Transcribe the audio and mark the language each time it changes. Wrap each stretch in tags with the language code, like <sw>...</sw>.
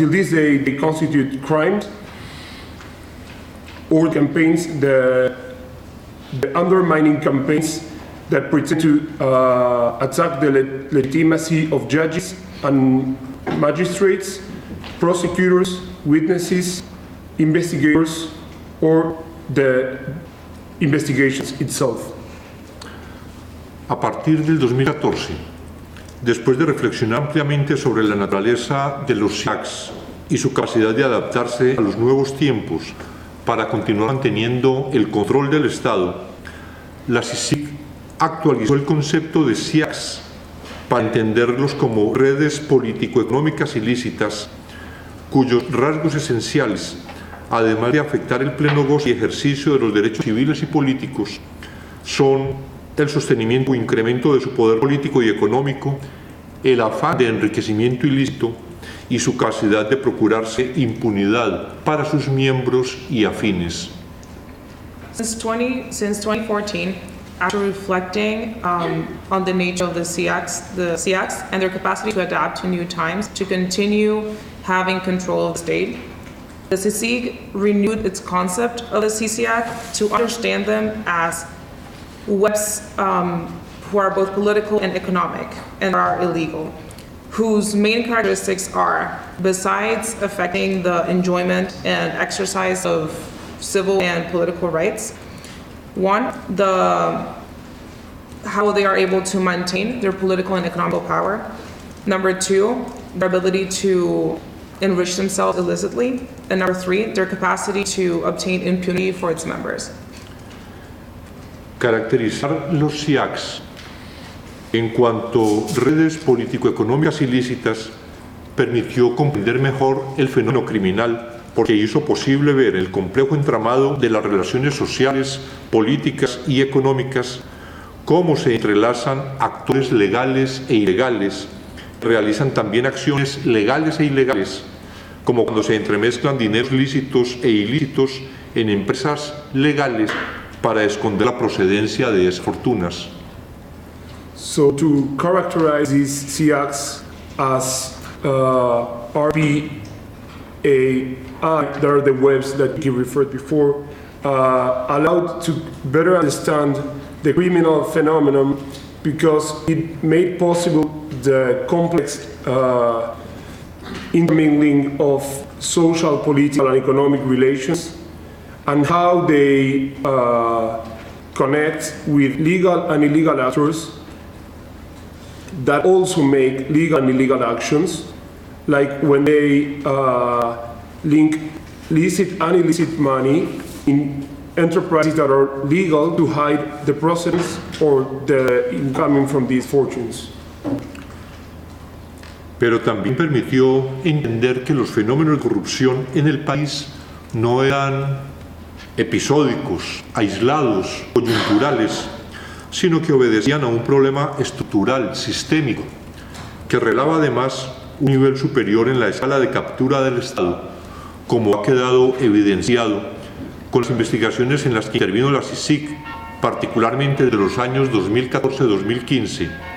<en>they constitute crimes, or campaigns, the undermining campaigns that pretend to attack the legitimacy of judges and magistrates, prosecutors, witnesses, investigators, or the investigations itself.</en> <es>A partir del 2014, después de reflexionar ampliamente sobre la naturaleza de los SIACs y su capacidad de adaptarse a los nuevos tiempos para continuar manteniendo el control del Estado, la CICIG actualizó el concepto de SIACs para entenderlos como redes político-económicas ilícitas cuyos rasgos esenciales, además de afectar el pleno goce y ejercicio de los derechos civiles y políticos, son el sostenimiento o incremento de su poder político y económico, el afán de enriquecimiento ilícito y su capacidad de procurarse impunidad para sus miembros y afines.</es> <en>Since 2014, after reflecting on the nature of the SEACs and their capacity to adapt to new times, to continue having control of the state, the CICIG renewed its concept of the CCAC to understand them as webs who are both political and economic and are illegal, whose main characteristics are, besides affecting the enjoyment and exercise of civil and political rights, one, how they are able to maintain their political and economic power. Number two, their ability to enrich themselves illicitly. And number three, their capacity to obtain impunity for its members.</en> <es>Caracterizar los SIACs en cuanto redes político-económicas ilícitas permitió comprender mejor el fenómeno criminal, porque hizo posible ver el complejo entramado de las relaciones sociales, políticas y económicas, cómo se entrelazan actores legales e ilegales, realizan también acciones legales e ilegales, como cuando se entremezclan dineros lícitos e ilícitos en empresas legales para esconder la procedencia de esas fortunas.</es> <en>So to characterize these SEACs as RPAI, that are the webs that you referred before, allowed to better understand the criminal phenomenon because it made possible the complex intermingling of social, political, and economic relations and how they connect with legal and illegal actors that also make legal and illegal actions, like when they link licit and illicit money in enterprises that are legal to hide the process or the incoming from these fortunes.</en> <es>Pero también permitió entender que los fenómenos de corrupción en el país no eran episódicos, aislados, coyunturales, sino que obedecían a un problema estructural, sistémico, que relava además un nivel superior en la escala de captura del Estado, como ha quedado evidenciado con las investigaciones en las que intervino la CICIG, particularmente de los años 2014-2015,</es>